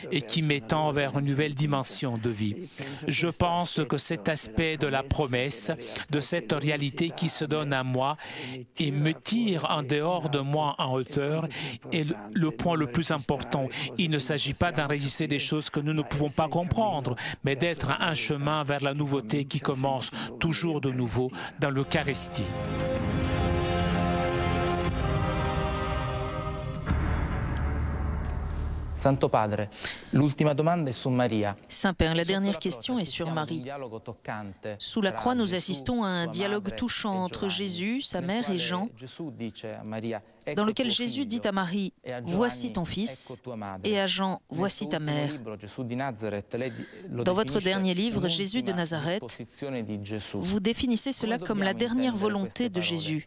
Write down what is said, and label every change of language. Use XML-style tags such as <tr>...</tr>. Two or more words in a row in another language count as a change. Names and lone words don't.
<fr>et qui m'étend vers une nouvelle dimension de vie. Je pense que cet aspect de la promesse, de cette réalité qui se donne à moi et me tire en dehors de moi en hauteur est le point le plus important. Il ne s'agit pas d'enregistrer des choses que nous ne pouvons pas comprendre, mais d'être un chemin vers la nouveauté qui commence toujours de nouveau dans l'Eucharistie.</fr> <it>Santo Padre, l'ultima domanda è su Maria.</it> <fr>Saint-Père, la dernière question est sur Marie. Sous la croix, nous assistons à un dialogue touchant entre Jésus, sa mère et Jean, dans lequel Jésus dit à Marie « Voici ton fils » et à Jean « Voici ta mère ». Dans votre dernier livre, Jésus de Nazareth, vous définissez cela comme la dernière volonté de Jésus.</fr>